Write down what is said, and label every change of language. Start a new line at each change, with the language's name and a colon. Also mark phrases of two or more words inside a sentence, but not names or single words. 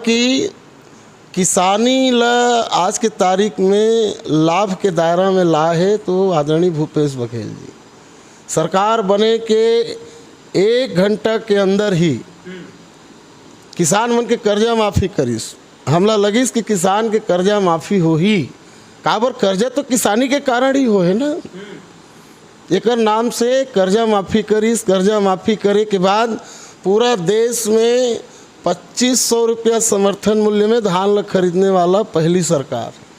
Chhattisgarhi: काबर कि किसानी ला आज के तारीख में लाभ के दायरा में ला है तो आदरणीय भूपेश बघेल जी। सरकार बने के 1 घंटा के अंदर ही किसान मन के कर्जा माफ़ी करिस। हमला लगिस कि किसान के कर्जा माफ़ी हो ही, काबर कर्जा तो किसानी के कारण ही हो है ना। एकर नाम से कर्जा माफ़ी करिस। कर्जा माफ़ी करे के बाद पूरा देश में 2500 रुपया समर्थन मूल्य में धान ला खरीदने वाला पहली सरकार।